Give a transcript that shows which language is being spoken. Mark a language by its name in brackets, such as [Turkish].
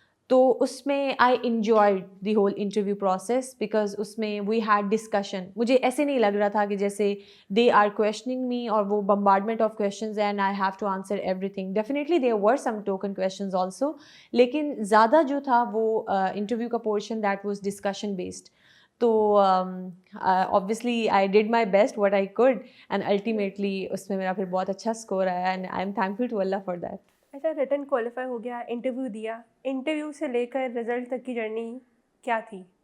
[Urdu] تو اس میں I enjoyed the whole interview process, because اس میں وی ہیڈ ڈسکشن. مجھے ایسے نہیں لگ رہا تھا کہ جیسے [English] they are questioning me [Urdu] اور وہ bombardment of questions and I have to answer every thing. Definitely there were some token questions also, لیکن زیادہ جو تھا وہ انٹرویو کا portion that was discussion based. [English] تو obviously I did my best what I could, and ultimately [Urdu] اس میں میرا پھر بہت اچھا اسکور آیا, [English] and I am thankful to Allah for that. [Urdu] اچھا, ریٹن کوالیفائی ہو گیا, انٹرویو دیا, انٹرویو سے لے کر رزلٹ تک کی جرنی کیا تھی؟